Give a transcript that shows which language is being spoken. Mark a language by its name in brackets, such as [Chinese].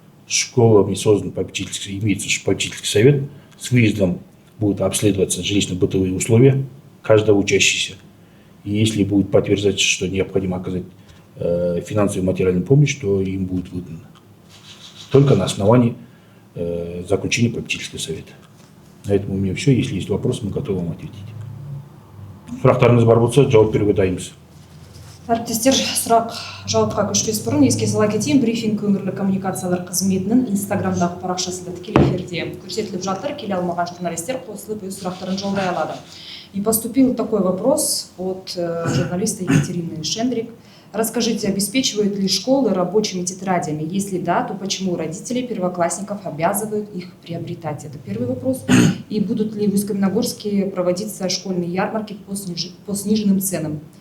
[Russian] Школами создан имеется попечительский совет. С выездом будут обследоваться жилищно-бытовые условия каждого учащегося. И если будет подтверждаться, что необходимо оказать финансовую и материальную помощь, то им будет выдано. Только на основании заключения попечительского совета. На этом у меня все. Если есть вопросы, мы готовы вам ответить. [Kazakh] Сұрақтарыңыз бар болса, жауап беруге дайынбыз. Әріптестер, сұрақ жауапқа көшпес бұрын еске сала кетейін, брифинг өңірлік коммуникациялар қызметінің инстаграмдағы парақшасында тікелей эфирде көрсетіліп жатыр. Келе алмаған журналистер қосылып өз сұрақтарын жолдай алады. [Russian] И поступил такой вопрос от журналиста Екатерины Шендрик. Расскажите, обеспечивают ли школы рабочими тетрадями? Если да, то почему родители первоклассников обязывают их приобретать? Это первый вопрос. И будут ли в Усть-Каменогорске проводиться школьные ярмарки по сниженным ценам?